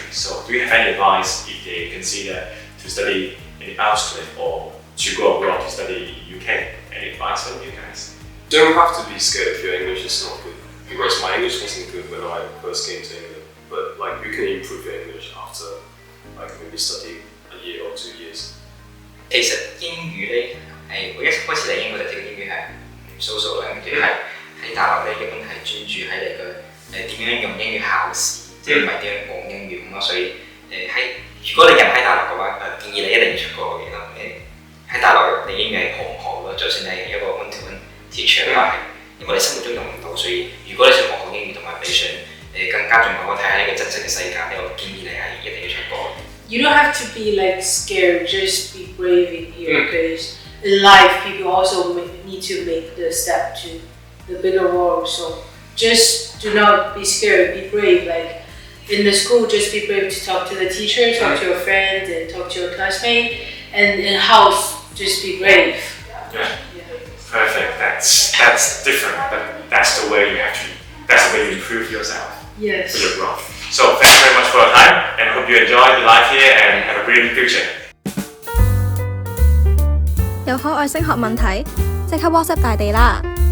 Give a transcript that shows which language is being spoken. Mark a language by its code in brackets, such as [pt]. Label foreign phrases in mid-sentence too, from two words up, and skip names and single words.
[en] So do you have any advice if they consider to study in Earlscliffe or to go abroad to study in UK? Any advice from you guys? Don't have to be scared if your English is not good, because my English wasn't good when I first came to England. But like you can improve your English after like maybe studying a year or 2 years. [yue] 其實英語咧我一開始嚟英國就知道英語係數數啦，跟住係喺大學咧一般係專注喺你個點樣用英語考試，即係唔係點樣講英語咁咯。所以如果你人喺大陸嘅話，建議你一定要出國嘅咯。喺大陸你英語係好唔好咯？就算你係一個 [en] one-to-one teacher [yue] 嘅話，因為你生活中用唔到，所以如果你想學好英語同埋你想更加進步，睇下呢個真實嘅世界，我建議你係一定要出國。 [en] You don't have to be like scared, just be brave in here because in life people also need to make the step to the bigger world. So just do not be scared, be brave. Like in the school, just be brave to talk to the teacher, talk to your friends and talk to your classmate. And in house, just be brave. Yeah. Perfect. That's different, but that's the way you improve yourself. Yes. For your growth. So thank you very much for your time and hope you enjoy your life here and have a brilliant future. [yue] 有海外升學問題，即刻 WhatsApp 大地啦！